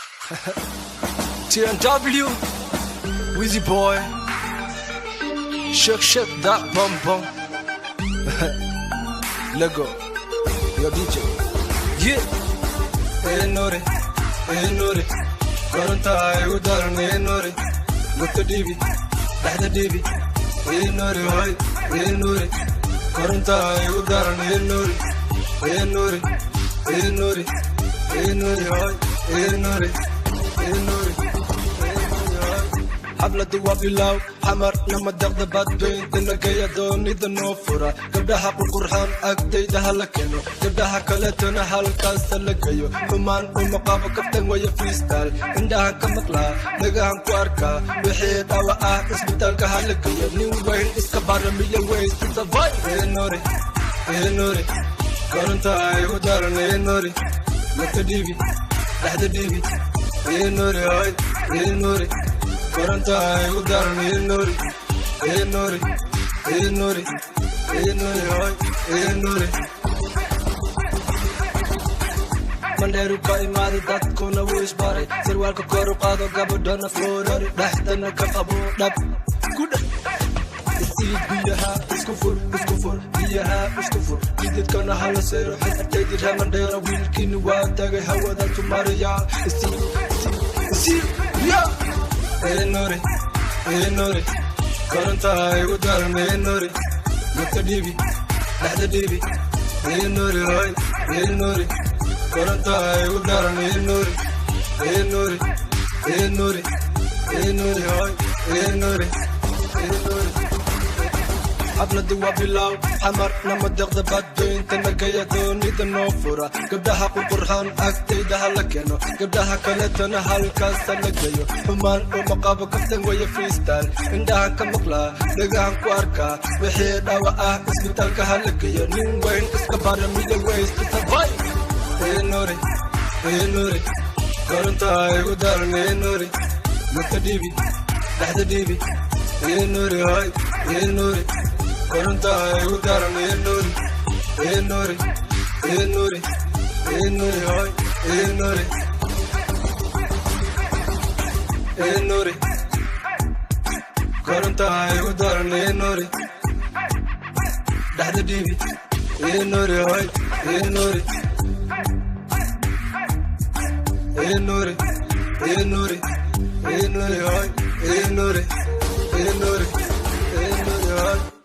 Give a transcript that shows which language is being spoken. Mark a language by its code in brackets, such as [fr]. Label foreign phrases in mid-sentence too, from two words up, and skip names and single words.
[en] T N W, Wheezy Boy. Shake, shake that bum bum. Let go. Yo, D J. Yeah. [so] Eh, Nore. Eh, Nore. Koronta ay u daran, eh, Nore. Gota dibi. Dhexda dibi. Eh, Nore, hoy. Eh, Nore. Koronta ay u daran, eh, Nore. Eh, Nore. Eh, Nore. Eh, Nore, hoy. Eh, Nore. Eh, Nore. Eh, Nore, hoy. Xafladu waa bilow, xamar nama deqda badbaynta nageeya doonida noo fura. Gabdhaha qurqurxan agtayda ha la keeno, gabdhaha kaletona halkaas ha la geeyo. Xumaan uma qabo kaftan waya freestyle, indhahan ka maqlaa, dhagahan ku arkaa. Wixii dhaawac ah, isbitaalka ha la geeyo. Nin weyn iska baara miya [en] ways to survive. [so] Eh, Nore. Eh, Nore. Koronta ay u daran, eh, Nore. Gota dibi. Dhexda dibi. Eh, Nore, hoy. Eh, Nore. Koronta ay u daran, eh, Nore. Eh, Nore. Eh, Nore. Eh, Nore, hoy. Eh, Nore. Mandheeru ka imaaday, dadkuna wuu isbaray. Sarwaalka kor u qaado, gabadhana foorari. Dhexdana ka qabo dhab. Ku dheh. Isii biyaha, isku fur, isku fur. Biyaha, isku fur. Jidadkana ha la seero, xididkaydi reer Mandheera. Wiilkiini waa tagay, hawada tu mariyaa. Isii, isii, isii, yeah. Eh, Nore. Eh, Nore. Koronta ay u daran, eh, Nore. Gota dibi. Dhexda dibi. Eh, Nore, hoy. Eh, Nore. Koronta ay u daran, eh, Nore. Eh, Nore. Eh, Nore. Eh, Nore, hoy. Eh, Nore. Eh, Nore. Xafladu waa bilow, xamar nama deqda badbaynta nageeya doonida noo fura. Gabdhaha qurqurxan agtayda ha la keeno, gabdhaha kaletana halkaas ha la geeyo. Xumaan uma qabo kaftan waya freestyle, indhahan ka maqlaa, dhagahan ku arkaa. Wixii dhaawac ah, isbitaalka ha la geeyo. Nin weyn iska baara miya [en] ways to survive. [so] Eh, Nore. Eh, Nore. Koronta ay u daran, eh, Nore. Gota dibi. Dhexda dibi. Eh, Nore, hoy. Eh, Nore. Koronta ay u daran, eh, Nore. Eh, Nore. Eh, Nore. Eh, Nore, hoy. Eh, Nore. Eh, Nore. Koronta ay u daran, eh, Nore. Dhexda dibi. Eh, Nore, hoy. Eh, Nore. Eh, Nore. Eh, Nore. Eh, Nore, hoy. Eh, Nore. Eh, Nore. Eh, Nore, hoy.